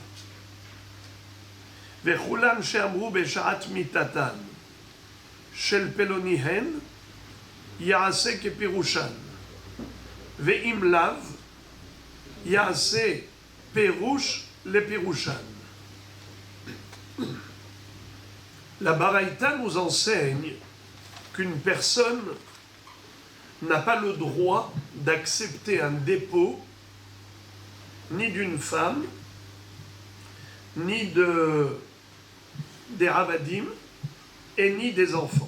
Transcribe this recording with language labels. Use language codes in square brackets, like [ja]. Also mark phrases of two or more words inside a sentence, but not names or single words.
[he] וכולן שאמרו בשעת מיתתן, של פלוניהן, יעשה כפירושן, ואם לאו, יעשה פירוש לפירושן. [fr] La Baraïta nous enseigne qu'une personne n'a pas le droit d'accepter un dépôt ni d'une femme, ni des ravadim, et ni des enfants.